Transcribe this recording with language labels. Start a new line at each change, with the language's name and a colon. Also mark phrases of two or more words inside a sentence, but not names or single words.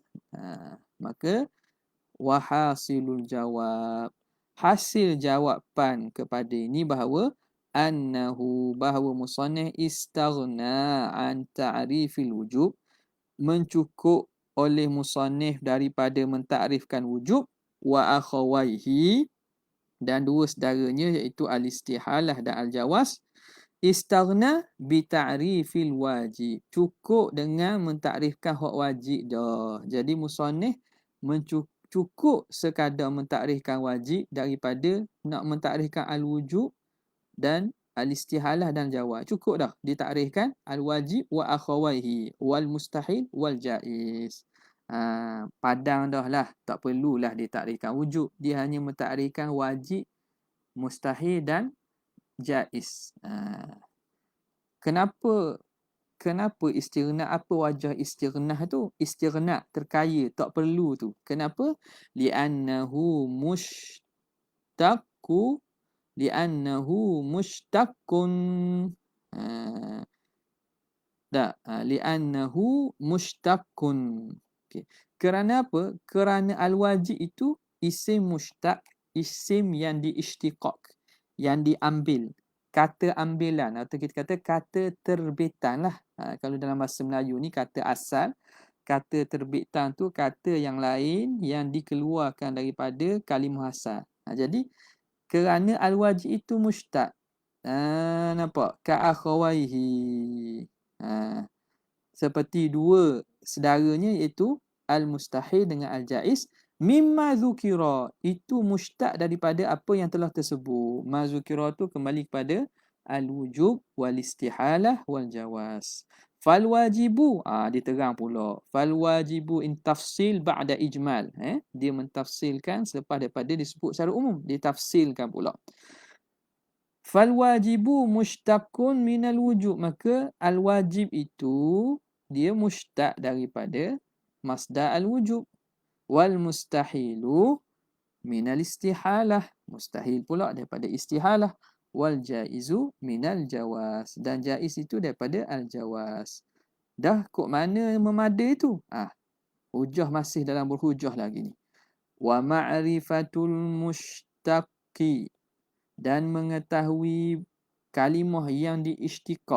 Malay: Maka
Arabic: وحاصل الجواب,
Malay: hasil jawapan kepada ini bahawa bahawa musannif
Arabic: استغنى عن تعريف الوجوب,
Malay: mencukup oleh musannif daripada mentakrifkan wujub,
Arabic: وأخويه,
Malay: dan dua saudaranya iaitu al-istihalah dan al-jawaz.
Arabic: استغنى بتعريف الواجب,
Malay: cukup dengan mentakrifkan hak wajib dah. Jadi musannif cukup sekadar mentakrifkan wajib daripada nak mentakrifkan al-wujub dan al-istihalah dan jawaz. Cukup dah ditakrifkan
Arabic: الواجب وأخويه والمستحيل والجائز.
Malay: Padang dah lah, tak perlulah ditakrifkan wujub. Dia hanya mentakrifkan wajib, mustahil dan jaiz. Kenapa istighna? Apa wajah istighna tu? Istighna terkaya, tak perlu tu. Kenapa?
Arabic: لأنه مشتق. لأنه مشتق.
Malay: Okay. Kerana apa? Kerana al-wajib itu
Arabic: اسم مشتق,
Malay: isim yang diisytiqaq, yang diambil, kata ambilan, atau kita kata kata terbitan lah. Kalau dalam bahasa Melayu ni kata asal, kata terbitan tu kata yang lain yang dikeluarkan daripada kalimah asal. Jadi kerana al-wajib itu mushtaq, Nampak?
Arabic: كأخويه.
Malay: Seperti dua saudaranya iaitu al-mustahil dengan al-jaiz.
Arabic: مما ذكر.
Malay: Itu mustaq daripada apa yang telah tersebut.
Arabic: ما ذكر
Malay: tu kembali kepada
Arabic: الوجوب والاستحالة والجواز. فالواجب,
Malay: diterang pula.
Arabic: فالواجب إن تفصيل بعد إجمال.
Malay: Dia mentafsilkan selepas daripada disebut secara umum. Ditafsilkan pula.
Arabic: فالواجب مشتق من الوجوب.
Malay: Maka al-wajib itu dia mushtaq daripada
Arabic: مصدر الوجوب. والمستحيل من الاستحالة.
Malay: Mustahil pula daripada istihalah.
Arabic: والجائز من الجواز.
Malay: Dan jaiz itu daripada al-jawaz. Dah kok mana memada itu? Hujah masih dalam berhujah lagi ni.
Arabic: ومعرفة المشتق.
Malay: Dan mengetahui kalimah yang diisytiqaq.